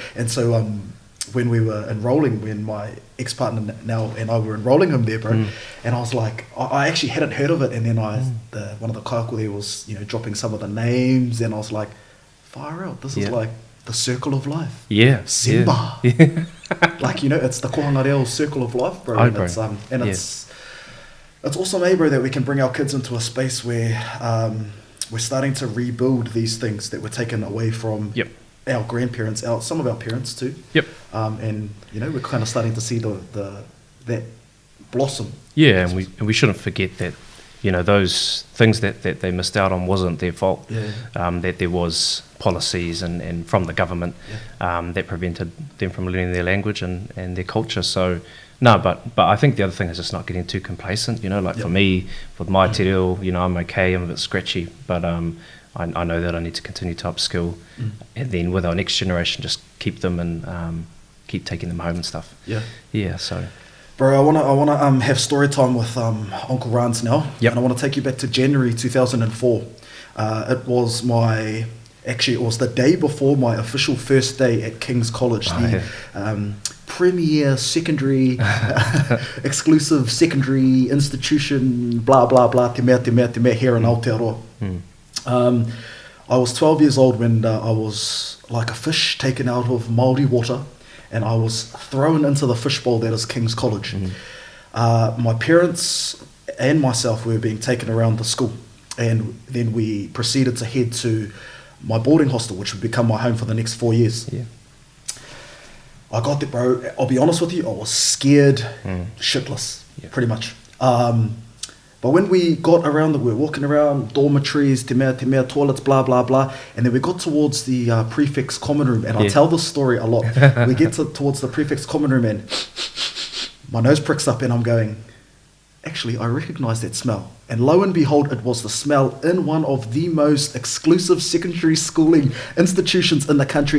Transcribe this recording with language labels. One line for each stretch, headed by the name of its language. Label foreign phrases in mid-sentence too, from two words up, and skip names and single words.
English: And so when we were enrolling, when my ex-partner now and I were enrolling him there, bro, and I was like, I actually hadn't heard of it, and then one of the kaiako there was, dropping some of the names, and I was like, far out, this is like the circle of life. Yeah. Simba. Yeah. Like, it's the
Māori: kohanga reo
English: circle of life, bro. And it's awesome, bro, that we can bring our kids into a space where we're starting to rebuild these things that were taken away from our grandparents, some of our parents too. Yep. And we're kind of starting to see that blossom. Yeah, and we shouldn't forget that those things that they missed out on wasn't their fault. Yeah. That there was policies and from the government that prevented them from learning their language and their culture. So no, but I think the other thing is just not getting too complacent. For me, with my
Māori: te reo,
English: I'm okay. I'm a bit scratchy, but I know that I need to continue to upskill, and then with our next generation, just keep them and keep taking them home and stuff. Yeah. Yeah. So. Bro, I wanna have story time with Uncle Rans now. Yep. And I want to take you back to January 2004. It was the day before my official first day at King's College, premier secondary, exclusive secondary institution, blah blah blah,
Māori: te mea
English: here in Aotearoa. I was 12 years old when I was like a fish taken out of Māori water, and I was thrown into the fishbowl that is King's College. My parents and myself were being taken around the school, and then we proceeded to head to my boarding hostel, which would become my home for the next 4 years. Yeah. I got there, bro. I'll be honest with you, I was scared shitless, pretty much. But when we got around, we were walking around dormitories,
Māori: te mea,
English: toilets, blah, blah, blah. And then we got towards the prefect's common room. And I tell this story a lot. We get towards the prefect's common room and my nose pricks up and I'm going, actually, I recognize that smell. And lo and behold, it was the smell in one of the most exclusive secondary schooling institutions in the country.